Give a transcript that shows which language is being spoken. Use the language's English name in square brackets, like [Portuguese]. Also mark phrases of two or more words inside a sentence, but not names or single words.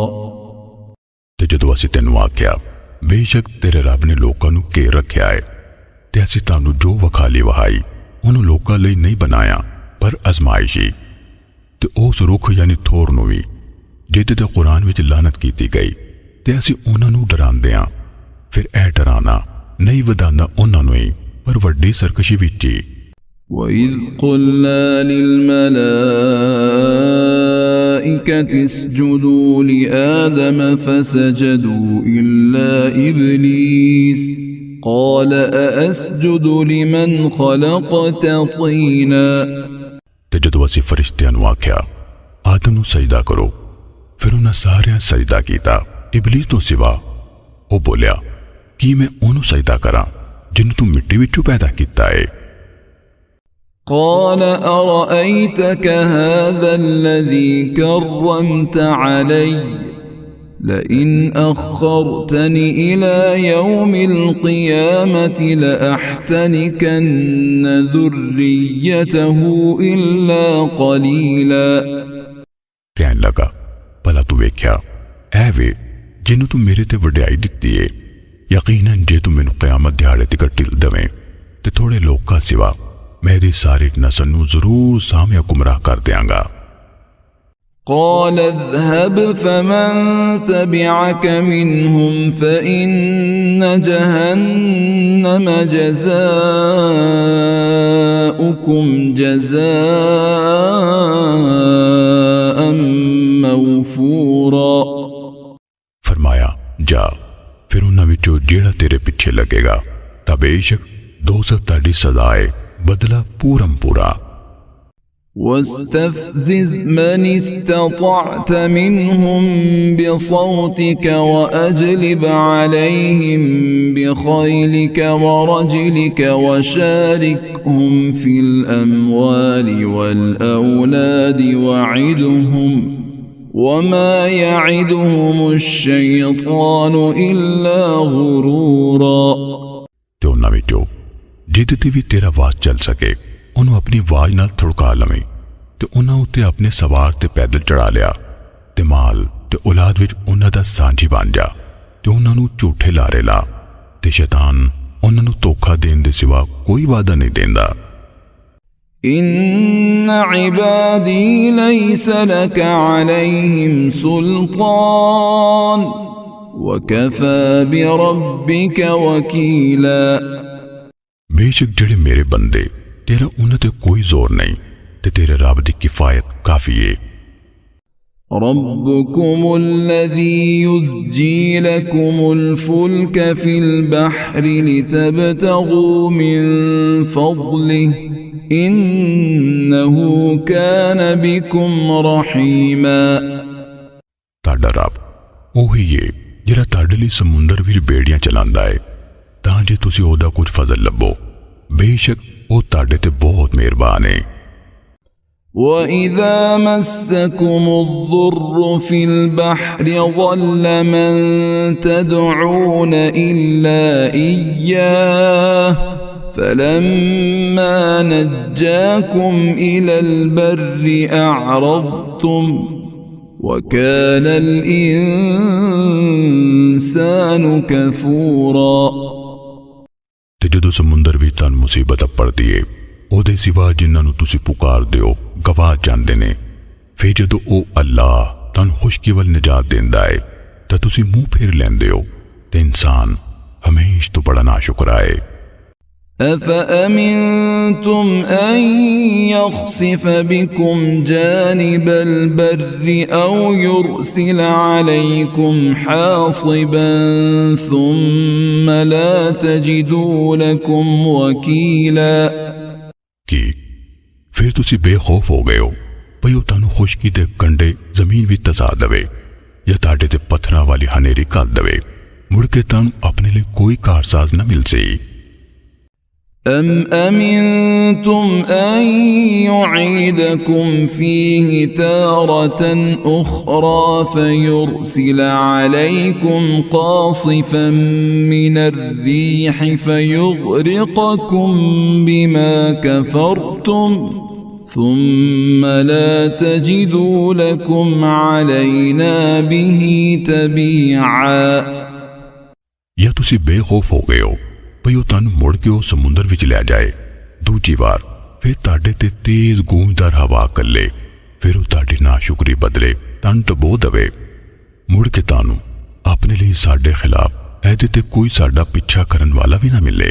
[Punjabi] ਤੇ ਜਦੋਂ ਅਸੀਂ ਤੈਨੂੰ ਆਖਿਆ ਬੇਸ਼ੱਕ ਤੇਰੇ ਰੱਬ ਨੇ ਲੋਕਾਂ ਨੂੰ ਘੇਰ ਰੱਖਿਆ ਹੈ ਤੇ ਅਸੀਂ ਤਾਨੂੰ ਜੋ ਵਖਾਲੀ ਵਹਾਈ ਉਨ੍ਹੋਂਨੇ ਲੋਕਾਂ ਲਈ ਨਹੀਂ ਬਣਾਇਆ ਪਰ ਅਜ਼ਮਾਇਸ਼ੀ ਤੇ ਉਸ ਰੁੱਖ ਯਾਨੀ ਥੋਰ ਨੂੰ ਭੀ ਜਿਹਦੇ ਤੇ ਕੁਰਾਨ ਵਿਚ ਲਾਨਤ ਕੀਤੀ ਗਈ ਤੇ ਅਸੀਂ ਉਨ੍ਹਾਂ ਨੂੰ ਡਰਾਂਦੇ ਹਾਂ। ਫਿਰ ਐ ਡਰਾਣਾ ਨਹੀਂ ਵਧਾਂਦਾ ਉਨ੍ਹਾਂ ਨੂੰ ਹੀ ਪਰ ਵੱਡੀ ਸਰਕਸ਼ੀ ਵਿਚ ਹੀ। [Arabic] وَإِذْ قُلْنَا لِلْمَلَائِكَةِ اسْجُدُوا لِآدَمَ فَسَجَدُوا إِلَّا إِبْلِيسَ قَالَ أَأَسْجُدُ لِمَنْ خَلَقْتَ طِينًا। [Punjabi] ਤੇ ਜਦੋਂ ਅਸੀਂ ਫ਼ਰਿਸ਼ਤਿਆਂ ਨੂੰ ਆਖਿਆ ਆਦਮ ਨੂੰ ਸਜਦਾ ਕਰੋ ਫਿਰ ਉਨ੍ਹਾਂ ਸਾਰਿਆਂ ਸਜਦਾ ਕੀਤਾ ਇਬਲੀਸ ਤੋ ਸਿਵਾ। ਵੋ ਬੋਲਿਆ ਕਿ ਮੈਂ ਉਨ੍ਹੋਂਨੇ ਸਜਦਾ ਕਰਾ ਜਿਨ੍ਹੋਂ ਤੂ ਮਿੱਟੀ ਵਿਚੋਂ ਪੈਦਾ ਕਿਆ ਹੈ। [Arabic] قال أرأيتك هذا الذي كرمت علي لئن أخرتني إلى يوم القيامة لأحتنكن ذريته إلا قليلا। [Punjabi] ਕਹਿਣ ਲੱਗਾ ਭਲਾ ਤੂ ਵੇਖਿਆ ਐ ਵੇ ਜਿਨ੍ਹੋਂ ਤੂ ਮੇਰੇ ਤੇ ਵਡਿਆਈ ਦਿੱਤੀ ਹੈ ਯਕੀਨਨ ਜੇ ਤੂ ਮੈਨੂ ਕ਼ਯਾਮਤ ਦਿਹਾੜੇ ਤਕ ਢਿੱਲ ਦਵੇਂ ਤੇ ਥੋੜੇ ਲੋਕਾਂ ਸਿਵਾ ਮੇਰੀ ਸਾਰੀ ਨਸਲ ਨੂੰ ਜ਼ਰੂਰ ਸਾਮਿਆ ਗੁਮਰਾਹ ਕਰ ਦੇਂਗਾ। [Arabic] قال اذهب فمن تبعك منهم فإن جهنم جزاؤكم جزاء موفورا। [Punjabi] ਫ਼ਰਮਾਇਆ ਜਾ ਫਿਰ ਉਨ੍ਹਾਂ ਵਿਚੋਂ ਜੇੜਾ ਤੇਰੇ ਪਿੱਛੇ ਲੱਗੇਗਾ ਤਾਂ ਬੇਸ਼ੱਕ ਦੋਜ਼ਖ਼ ਤਾੜੀ ਸਜ਼ਾ ਹੈ ਬਦਲਾ ਪੂਰਮ ਪੂਰਾ। [Arabic] واستفزز من استطعت منهم بصوتك وأجلب عليهم بخيلك ورجلك وشاركهم في الأموال والأولاد وعدهم وما يعدهم الشيطان إلا غرورا [Punjabi] ਤੇ ਉਹਨਾਂ ਵਿੱਚੋਂ ਜਿਹਦੇ ਤੇ ਵੀ ਤੇਰਾ ਵਾਸ ਚੱਲ ਸਕੇ ਉਹਨੂੰ ਆਪਣੀ ਆਵਾਜ਼ ਨਾਲ ਥੜਕਾ ਲਵੇਂ ਤੇ ਉਹਨਾਂ ਉੱਤੇ ਆਪਣੇ ਸਵਾਰ ਤੇ ਪੈਦਲ ਚੜਾ ਲਿਆ ਤੇ ਮਾਲ ਤੇ ਔਲਾਦ ਵਿੱਚ ਉਹਨਾਂ ਦਾ ਸਾਂਝੀ ਬਣ ਜਾ ਤੇ ਉਹਨਾਂ ਨੂੰ ਝੂਠੇ ਲਾਰੇ ਲਾ ਤੇ ਸ਼ੈਤਾਨ ਉਹਨਾਂ ਨੂੰ ਧੋਖਾ ਦੇਣ ਦੇ ਸਿਵਾ ਕੋਈ ਵਾਅਦਾ ਨਹੀਂ ਦਿੰਦਾ। [Arabic] إن عبادي ليس لك عليهم سلطان وكفى بربك وكيلا [Punjabi] ਬੇਸ਼ੱਕ ਜੜੇ ਮੇਰੇ ਬੰਦੇ ਤੇਰਾ ਉਨ੍ਹੇਂ ਤੇ ਕੋਈ ਜ਼ੋਰ ਨਹੀਂ ਤੇ ਤੇਰੇ ਰੱਬ ਦੀ ਕਿਫ਼ਾਇਤ ਕਾਫ਼ੀ ਹੈ। [Arabic] ربكم الذي يزجي لكم الفلك في البحر لتبتغوا من فضله إنه كان بكم رحيما [Punjabi] ਤਾੜਾ ਰੱਬ ਉਹੀ है ਜਿਹੜਾ ਤੁਹਾਡੇ ਲਈ ਸਮੁੰਦਰ ਵਿੱਚ ਬੇੜੀਆਂ ਚਲਾਉਂਦਾ ਹੈ ਤਾਂ ਜੇ ਤੁਸੀਂ ਉਹਦਾ ਕੁਝ ਫਜ਼ਲ ਲੱਭੋ ਬੇਸ਼ੱਕ ਵੋ ਤਾੜੇ ਤੇ ਬਹੁਤ ਮਿਹਰਬਾਨ ਹੈ। [Arabic] وَإِذَا مَسَّكُمُ الضُّرُّ فِي الْبَحْرِ ضَلَّ مَن تَدْعُونَ إِلَّا إِيَّاهُ فَلَمَّا نَجَّاكُمْ إِلَى الْبَرِّ أَعْرَضْتُمْ وَكَانَ الْإِنسَانُ كَفُورًا [Punjabi] ਤੇ ਜਦੋਂ ਸਮੁੰਦਰ ਵਿੱਚ ਤੁਹਾਨੂੰ ਮੁਸੀਬਤ ਪੜਦੀ ਏ ਉਹਦੇ ਸਿਵਾ ਜਿਨ੍ਹਾਂ ਨੂੰ ਤੁਸੀਂ ਪੁਕਾਰਦੇ ਹੋ ਗਵਾ ਜਾਂਦੇ ਨੇ ਫਿਰ ਜਦੋਂ ਉਹ ਅੱਲਾਹ ਤੁਹਾਨੂੰ ਖੁਸ਼ਕੀ ਵੱਲ ਨਜਾਤ ਦਿੰਦਾ ਏ ਤਾਂ ਤੁਸੀਂ ਮੂੰਹ ਫੇਰ ਲੈਂਦੇ ਹੋ ਤੇ ਇਨਸਾਨ ਹਮੇਸ਼ਾ ਤੋਂ ਬੜਾ ਨਾਸ਼ੁਕਰਾ ਏ। [Arabic] أفأمنتم أن يخسف بكم جانب البر أو يرسل عليكم حاصبا ثم لا تجدوا لكم وكيلا [Punjabi] ਕਿ ਫਿਰ ਤੁਸੀ ਬੇਖ਼ੌਫ਼ ਹੋ ਗਏ ਹੋ ਭਈ ਉਹ ਤੁਹਾਨੂੰ ਖੁਸ਼ਕੀ ਦੇ ਕੰਡੇ ਜ਼ਮੀਨ ਵਿੱਚ ਤਸਾ ਦੇਵੇ ਜਾਂ ਤੁਹਾਡੇ ਤੇ ਪੱਥਰਾਂ ਵਾਲੀ ਹਨੇਰੀ ਘੱਲ ਦੇਵੇ ਮੁੜ ਕੇ ਤੁਹਾਨੂੰ ਆਪਣੇ ਲਈ ਕੋਈ ਕਾਰਸਾਜ਼ ਨਾ ਮਿਲ ਸਕੇ। [Arabic] أم أمنتم أن يعيدكم فيه تارة أخرى فيرسل عليكم قاصفا من الريح فيغرقكم بما كفرتم ثم لا تجدوا لكم علينا به تبيعا [Punjabi] ਯਾ ਤੁਸੀ ਬੇਖ਼ੌਫ਼ ਹੋ ਗਏ ਹੋ ਭਈ ਉਹ ਤੁਹਾਨੂੰ ਮੁੜ ਕੇ ਉਹ ਸਮੁੰਦਰ ਵਿੱਚ ਲੈ ਜਾਏ ਦੂਜੀ ਵਾਰ ਫਿਰ ਤੁਹਾਡੇ ਤੇ ਤੇਜ਼ ਗੂੰਜਦਾਰ ਹਵਾ ਕੱਲੇ ਫਿਰ ਉਹ ਤੁਹਾਡੀ ਨਾਸ਼ੁਕਰੀ ਬਦਲੇ ਤੁਹਾਨੂੰ ਡਬੋ ਦੇਵੇ ਮੁੜ ਕੇ ਤੁਹਾਨੂੰ ਆਪਣੇ ਲਈ ਸਾਡੇ ਖਿਲਾਫ ਇਹਦੇ ਤੇ ਕੋਈ ਸਾਡਾ ਪਿੱਛਾ ਕਰਨ ਵਾਲਾ ਵੀ ਨਾ ਮਿਲੇ।